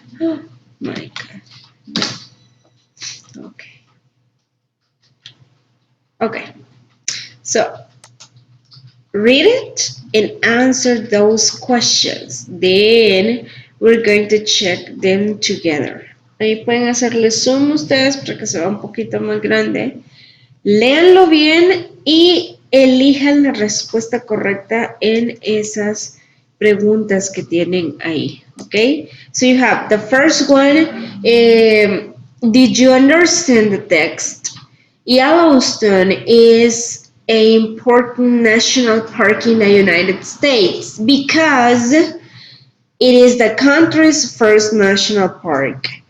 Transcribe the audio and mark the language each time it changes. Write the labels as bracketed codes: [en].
[en] Oh my God. Okay. Okay. So read it and answer those questions. Then we're going to check them together. [es] Ahí pueden hacerle zoom ustedes para que se vea un poquito más grande. Léanlo bien y elijan la respuesta correcta en esas preguntas que tienen ahí. [en] Okay? So you have the first one. Did you understand the text? Yellowstone is an important national park in the United States because it is the country's first national park.